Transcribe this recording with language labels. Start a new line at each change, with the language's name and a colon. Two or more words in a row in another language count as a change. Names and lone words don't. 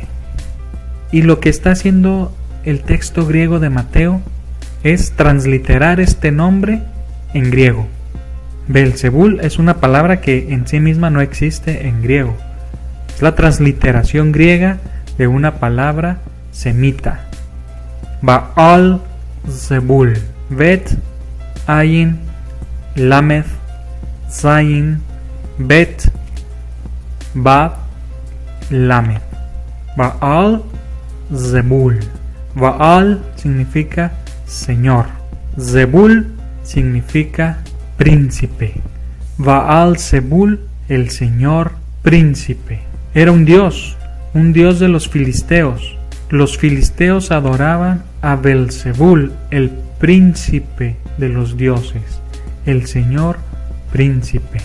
Spanish: Y lo que está haciendo el texto griego de Mateo es transliterar este nombre en griego. Belzebul es una palabra que en sí misma no existe en griego. Es la transliteración griega de una palabra semita. Baal-Zebul, Bet, Ayin, Lamed, Zayin, Bet, Bab, Lamed. Baal-Zebul. Baal significa señor. Zebul significa príncipe. Baal-Zebul, el señor príncipe. Era un dios de los filisteos. Los filisteos adoraban a Belzebul, el príncipe de los dioses, el señor príncipe.